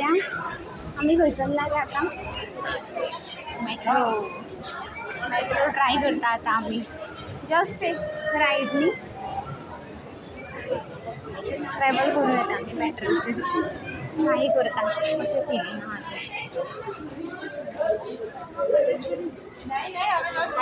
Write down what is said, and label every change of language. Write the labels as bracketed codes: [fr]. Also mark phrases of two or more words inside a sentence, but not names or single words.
[kok] आम्ही खंय चालल्या गे आता? मेट्रो ट्राय करता आता आम्ही. जस्ट एक रायडनी ट्रॅव्हल करून येता आम्ही मेट्रोचे. ट्राय करता कशें फिलिंग आहा.